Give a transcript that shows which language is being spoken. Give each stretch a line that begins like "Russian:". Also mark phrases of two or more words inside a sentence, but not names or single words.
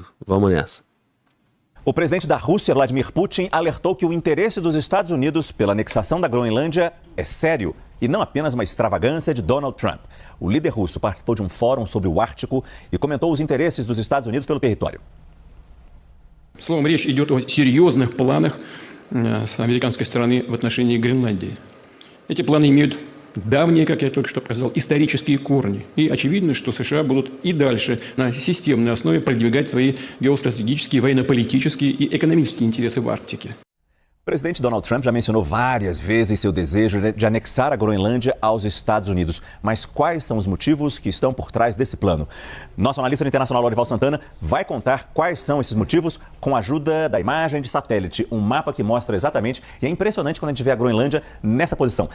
Portuguese: Vamos nessa. O presidente da Rússia, Vladimir Putin, alertou que o interesse dos Estados Unidos pela anexação da Groenlândia é sério e não apenas uma extravagância de Donald Trump. O líder russo participou de um fórum sobre o Ártico e comentou os interesses dos Estados Unidos pelo território.
Russian: Словом, речь идет о серьезных планах с американской стороны в отношении Гренландии. Эти планы имеют давние, как я только что сказал, исторические корни. И очевидно, что США будут и дальше на системной основе продвигать свои геостратегические, военно-политические и экономические интересы в Арктике.
Portuguese: O presidente Donald Trump já mencionou várias vezes seu desejo de anexar a Groenlândia aos Estados Unidos. Mas quais são os motivos que estão por trás desse plano? Nosso analista internacional, Lorival Santana, vai contar quais são esses motivos com a ajuda da imagem de satélite. Um mapa que mostra exatamente, e é impressionante quando a gente vê a Groenlândia nessa posição.